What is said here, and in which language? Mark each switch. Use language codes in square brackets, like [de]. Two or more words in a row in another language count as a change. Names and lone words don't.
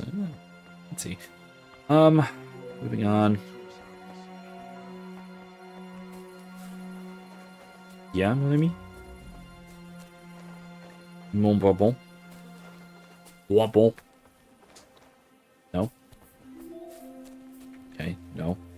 [en] Let's see. Moving on. Yeah, [fr] mon ami. Mon bonbon. Bonbon. [en] No. Okay, no.